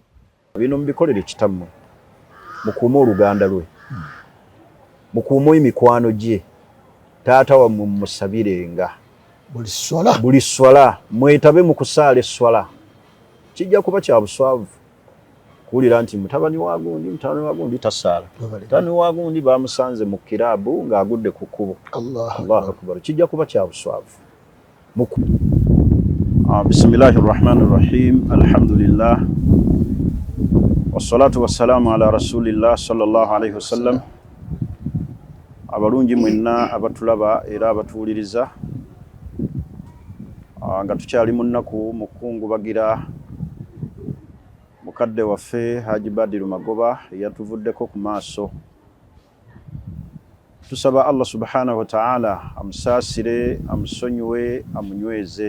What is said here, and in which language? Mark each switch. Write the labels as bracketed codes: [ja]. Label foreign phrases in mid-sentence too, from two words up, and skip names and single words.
[lg] Bino mubikolere kitammwe mukuume oluganda lwe mukuume emikwano gye taata wammwe mumusabirenga buli swala mwetabe mu kusaala esswala kijja kuba kya buswavu kuwulira nti mutabani wa gundi tasaala mutabani wa gundi bamusanze mu kiraabu ng'agudde ku kkubo. [ar] الله أكبر. [lg] Kijja kuba kya buswavu. [ar] بسم الله الرحمن الرحيم. الحمد لله والصلاة والسلام على رسول الله صلى الله عليه وسلم. [lg] Abalungi mwenna abatulaba era abatuwuliriza nga tukyali mu nnaku mukungubagira mukadde waffe Haji Badiru Magoba yatuvuddeko ku maaso. Tusaba [ar] الله سبحانه وتعالى [lg] amusaasire amusonyiwe amunyweze.